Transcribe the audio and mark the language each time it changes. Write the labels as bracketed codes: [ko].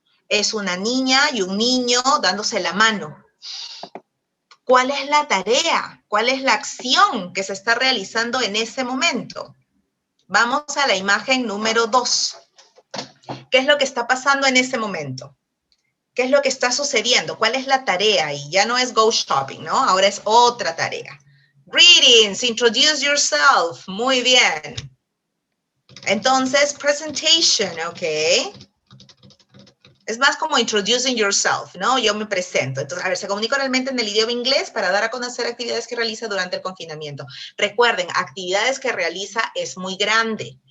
[es] Es una niña y un niño dándose la mano. ¿Cuál es la tarea? ¿Cuál es la acción que se está realizando en ese momento? Vamos a la imagen número 2. ¿Qué es lo que está pasando en ese momento? ¿Qué es lo que está sucediendo? ¿Cuál es la tarea ahí? Ya no es [en] go shopping, [es] ¿no? Ahora es otra tarea. [en] Greetings, introduce yourself. [es] Muy bien. Entonces, presentation, ¿ok? Es más como [en] introducing yourself, [es] ¿no? Yo me presento. Entonces, a ver, se comunica oralmente en el idioma inglés para dar a conocer actividades que realiza durante el confinamiento. Recuerden, actividades que realiza es muy grande.